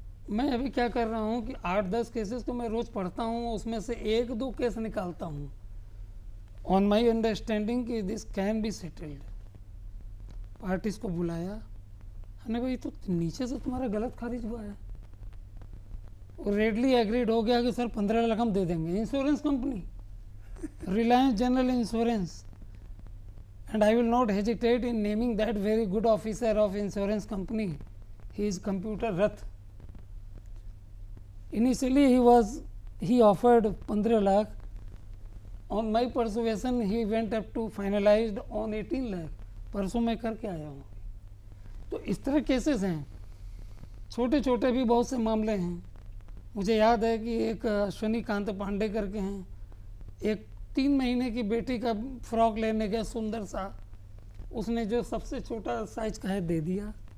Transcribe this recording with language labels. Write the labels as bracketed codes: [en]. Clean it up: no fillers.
[hi] मैं अभी क्या कर रहा हूँ कि 8-10 केसेस तो मैं रोज़ पढ़ता हूँ, उसमें से 1-2 केस निकालता हूँ [en] on my understanding [hi] कि [en] This can be settled. [hi] Parties को बुलाया, हमने भाई तो नीचे से तुम्हारा गलत खारिज हुआ है, और [en] readily agreed [hi] हो गया कि सर 15 लाख हम दे देंगे। [en] Insurance company Reliance General insurance, and I will not hesitate in naming that very good officer of insurance company. He is Computer Rath. Initially he offered 15 lakh. On my persuasion he went up to finalized on 18 lakh. [hi] परसों मैं करके आया हूँ। तो इस तरह cases हैं, छोटे छोटे भी बहुत से मामले हैं। मुझे याद है कि एक अश्वनी कांत पांडे करके हैं, एक 3 महीने की बेटी का फ्रॉक लेने गया सुंदर सा, उसने जो सबसे छोटा साइज का है दे दिया।